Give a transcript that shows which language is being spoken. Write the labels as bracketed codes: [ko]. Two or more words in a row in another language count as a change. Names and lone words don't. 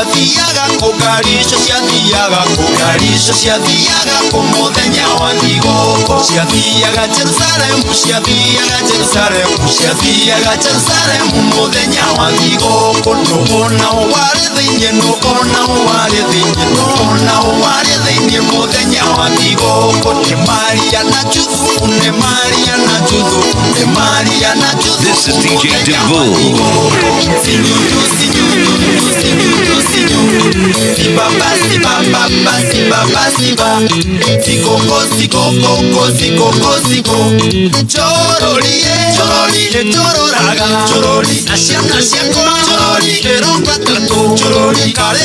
[ki] ciathiaga kũ muthenya wa thigũkũ Ciathiaga Jerusalemu muthenya wa thigũkũ Nũgũna warĩ thĩinĩ muthenya wa thigũkũ Nĩ Maria na Juthu [en] This is DJ Dibble. Siba Sikoko Chororaga Asiana Keronga Trato Karea